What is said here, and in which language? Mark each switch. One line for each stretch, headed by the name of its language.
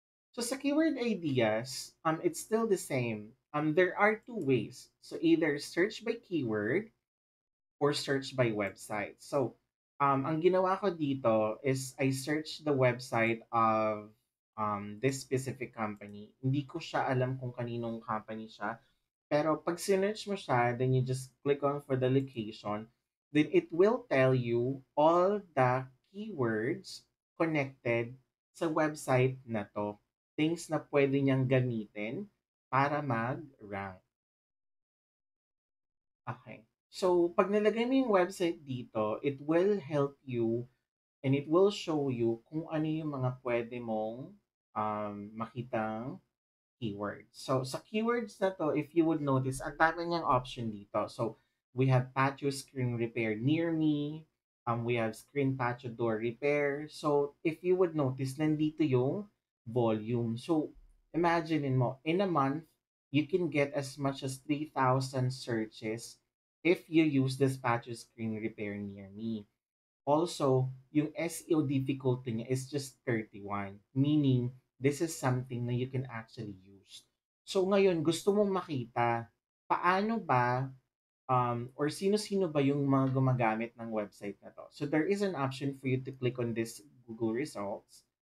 English: So sa keyword ideas, it's still the same. There are two ways. So either search by keyword or search by website. So
Filipino: ang ginawa ko dito
English: is I searched the website of this specific company.
Filipino: Hindi ko siya alam kung kaninong company siya. Pero pag sinearch mo siya,
English: then you just click on for the location, then it will tell you all the keywords connected
Filipino: sa website na to. Things na pwede niyang gamitin para mag-rank.
English: Okay. So,
Filipino: pag nilagay mo yung website dito,
English: it will help you and it will show you
Filipino: kung ano yung mga pwede mong makitang keywords. So, sa keywords na to,
English: if you would notice,
Filipino: ang dami niyang option dito.
English: So, we have patio screen repair near me. We have screen patio door repair. So, if you would notice,
Filipino: nandito yung volume.
English: So, imagine mo, in a month, you can get as much as 3,000 searches if you use this patio screen repair near me. Also,
Filipino: yung SEO difficulty niya
English: is just 31, meaning this is something na you can actually use.
Filipino: So ngayon, gusto mong makita paano ba or sino-sino ba yung mga gumagamit ng website na to.
English: So there is an option for you to click on this Google results.